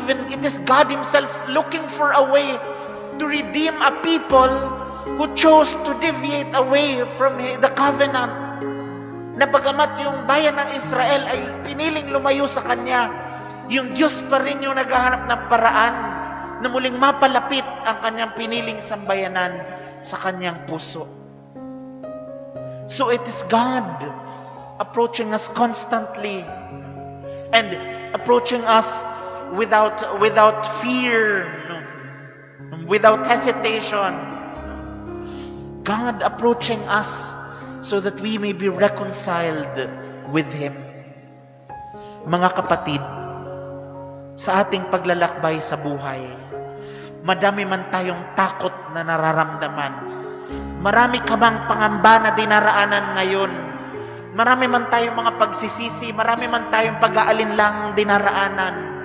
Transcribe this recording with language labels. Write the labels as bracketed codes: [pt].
[en] it is God Himself looking for a way to redeem a people who chose to deviate away from the covenant. [tl] Na bagamat yung bayan ng Israel ay piniling lumayo sa Kanya, yung Diyos pa rin yung naghahanap ng paraan na muling mapalapit ang Kanyang piniling sambayanan sa Kanyang puso. [en] So it is God approaching us constantly and approaching us without fear, without hesitation. God approaching us so that we may be reconciled with Him. [tl] Mga kapatid, sa ating paglalakbay sa buhay, madami man tayong takot na nararamdaman. Marami ka bang pangamba na dinaraanan ngayon? Marami man tayong mga pagsisisi, marami man tayong pag-aalinlang dinaraanan.